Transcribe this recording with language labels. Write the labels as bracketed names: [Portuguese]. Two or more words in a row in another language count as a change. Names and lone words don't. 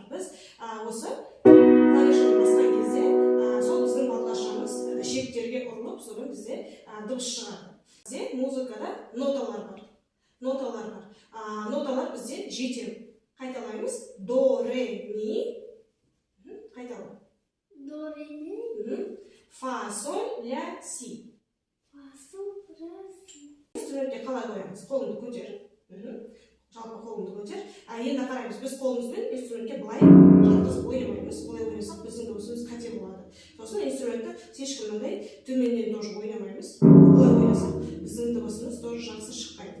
[Kazakh] Біз осы клавишаны басқан кезде сол біздің балғашамыз ішектерге ұрылып, содан бізде дыбыс шығады. Бізде музыкада ноталар бар. Ноталар бізде жетеу. Қайталаймыз. До, ре, ми. Қайталай. До, ре, ми. Фа, соль, ля, си. Фа, соль, ля, си. Инструментке қалай қоямыз? Қолыңды көтер. Жалпы қолыңды көтер. Енді қараймыз, біз қолымызбен инструментке былай жатқызып ойнамаймыз. Олай ойнасақ, біздің дыбысымыз қате болады. Сосын инструментті ешкімнің төменнен тоже ойнамаймыз. Олай ойнасақ, біздің дыбысымыз тоже жақсы шықпайды.